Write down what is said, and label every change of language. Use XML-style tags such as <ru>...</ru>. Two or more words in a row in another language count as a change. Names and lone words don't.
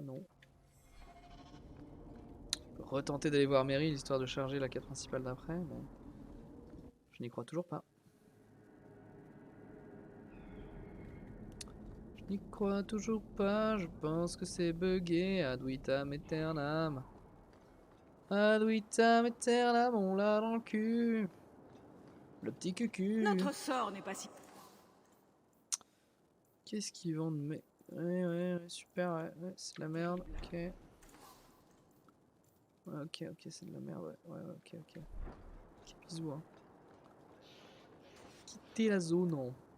<fr>Non. Retenter d'aller voir Meryl histoire de charger la quête principale d'après, mais je n'y crois toujours pas. Je n'y crois toujours pas, je pense que c'est bugué.</fr> <la>Ad vitam aeternam. Ad vitam aeternam,</la> <fr>on l'a dans le cul. Le petit cucu. Notre sort n'est pas si... Qu'est-ce qu'ils vendent? Mais ouais, super, ouais, c'est de la merde, ok. Ouais, ok, c'est de la merde, ouais, ok. Ok, bisous, hein. Quitter la zone, non.</fr>